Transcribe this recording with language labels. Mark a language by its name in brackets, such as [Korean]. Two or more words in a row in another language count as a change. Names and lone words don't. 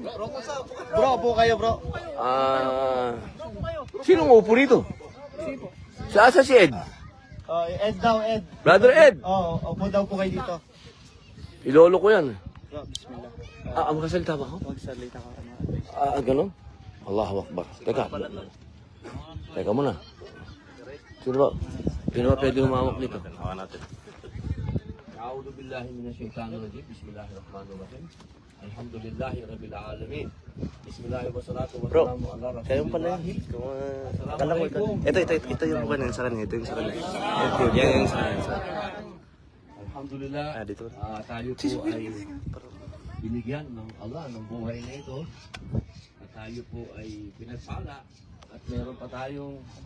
[Filipino] Bro, po kayo, bro. Sinong upo rito? Sa si Ed? Ed daw, Ed. Brother Ed. Oo, upo daw po kayo dito. Ilolo ko yan. Bro, bismillah. Magkasalita ba ako? Magsalita ka. Ganun? [Arabic] الله أكبر. [Filipino] Teka muna. Sino ba? Sino ba pwede humawak nito? Hawa natin. [Arabic] أعوذ بالله من الشيطان الرجيم. بسم الله الرحمن الرحيم. الحمد لله رب العالمين. بسم الله الرحمن الرحيم. والصلاة والسلام على رسول الله. [Filipino] Kayong pala yun. Akala ko ito yung bukan yan sa kanya. Ito yung sa kanya. Yan yung sa kanya. Alhamdulillah. Dito. Tayo po ay binigyan ng Allah ng buhay na ito. At tayo po ay pinagpala. At meron pa tayong